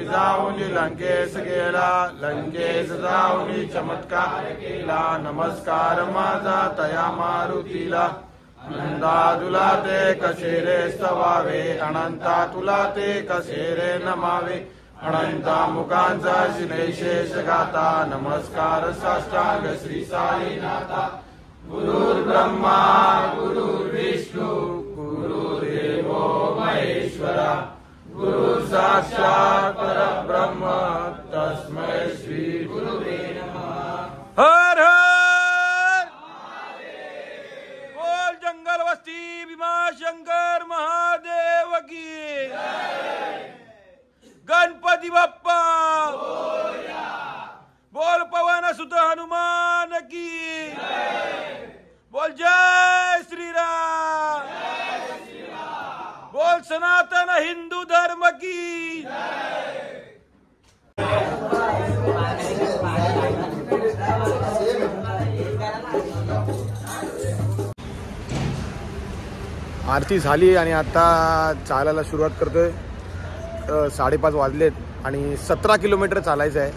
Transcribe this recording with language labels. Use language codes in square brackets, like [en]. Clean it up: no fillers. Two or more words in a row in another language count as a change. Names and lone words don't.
[mr] जाऊन लंकेश गेला, लंकेश जाऊन चमत्कार केला. नमस्कार माझा तया मारुतीला. अनंता तुला ते कसे रे स्तवावे, अनंता तुला ते कसे रे नमावे. अनंता मुखांचा शिनेशेष गाता. नमस्कार साष्टांग श्री साईनाथा. [sa] गुरुर् ब्रह्मा गुरुर्विष्णू गुरुर्देवो महेश्वरा. गुरु साक्षात परब्रह्म तस्मै श्री गुरुवे नमः. [hi] हर हर जंगल वस्ती भीमाशंकर महादेव की. [mr] गणपती बाप्पा बोल. [hi] पवन सुत हनुमान की. बोल जय श्रीराम. बोल सनातन हिंदू धर्म की. [mr] आरती झाली आणि आता चालायला सुरुवात करतोय. 5:30 वाजलेत आणि 17 किलोमीटर चालायचं आहे.